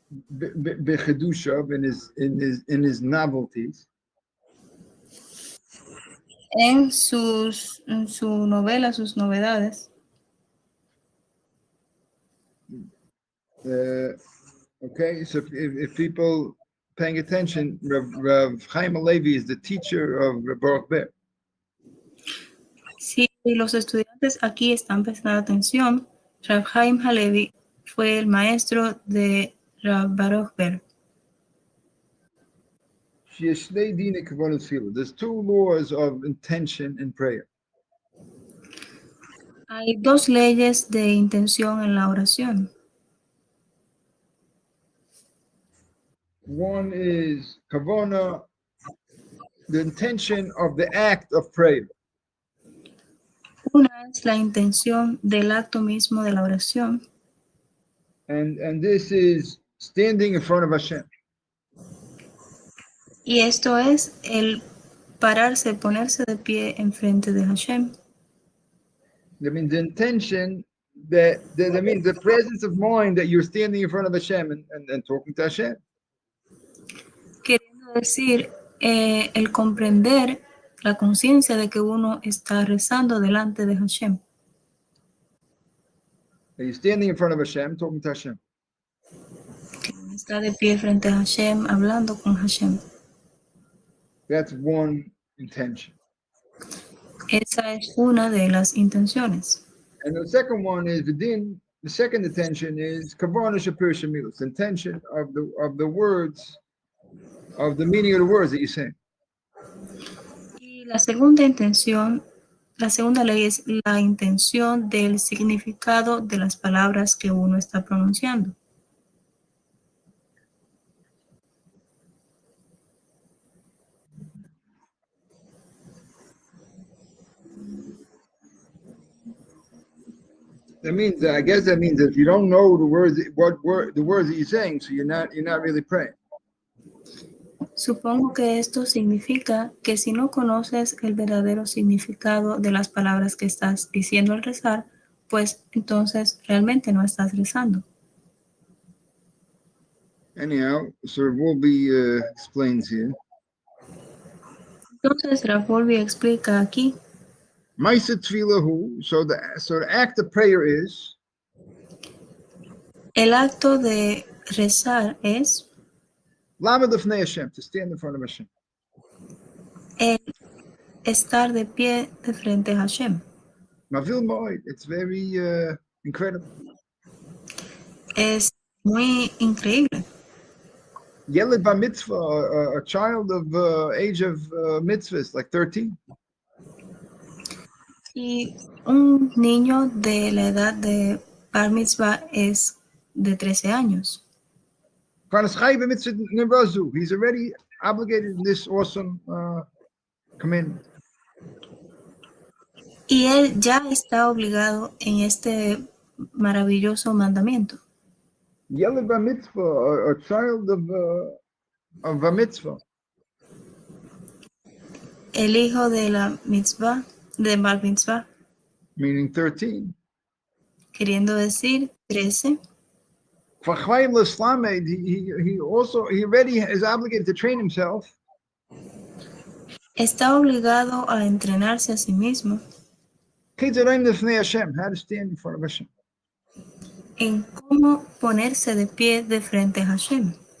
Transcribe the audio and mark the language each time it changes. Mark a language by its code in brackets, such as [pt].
[en] Bechedusha in his novelties. [es] En su novela, sus novedades. [en] Okay, so if people paying attention, Rav Chaim Halevi is the teacher of Baruch Ber. [es] Si los estudiantes aquí están prestando atención, Rav Chaim Halevi fue el maestro de Rav Baruch Ber. [en] There's two laws of intention in prayer. [es] Hay dos leyes de intención en la oración. [en] One is kavana, the intention of the act of prayer. [es] Una es la intención del acto mismo de la oración. [en] And this is standing in front of Hashem. [es] Y esto es el pararse, ponerse de pie en frente de Hashem. [en] That means the intention that means the presence of mind that you're standing in front of Hashem and talking to Hashem. [es] Queriendo decir, el comprender la conciencia de que uno está rezando delante de Hashem. [en] That you're standing in front of Hashem, talking to Hashem. [es] Que uno está de pie frente a Hashem, hablando con Hashem. [en] That's one intention. [es] Esa es una de las intenciones. [en] And the second one is the second intention is [he] kavana shapir shemilos, [en] intention of the words, of the meaning of the words that you say. [es] Y la segunda intención, la segunda ley es la intención del significado de las palabras que uno está pronunciando. [en] I guess that means if you don't know the words that you're saying, so you're not really praying. [es] Supongo que esto significa que si no conoces el verdadero significado de las palabras que estás diciendo al rezar, pues entonces realmente no estás rezando. [en] Anyhow, so Wolbe explains here. [es] Entonces Rav Wolbe explica aquí. [en] So the act of prayer is. [es] El acto de rezar es. [en] Hashem, to stand in front of Hashem. [es] El estar de pie de frente a Hashem. [en] It's very incredible. [es] Es muy increíble. [he] Yeled bar mitzvah, [en] a child of age of mitzvahs, like 13. [es] Y un niño de la edad de bar mitzvah es de 13 años. [en] He's already obligated in this awesome commandment. [es] Y él ya está obligado en este maravilloso mandamiento. [he] Yeled bar mitzvah, [en] a child of a mitzvah. [es] el hijo de la mitzvah, de Bar Mitzvah, [en] meaning 13. [es] queriendo decir 13. [he] Fachayim l'slamed, [en] he already is obligated to train himself [es] Está obligado a entrenarse a sí mismo [en] how to stand in front of Hashem. [es] en cómo ponerse de pie de frente a Hashem.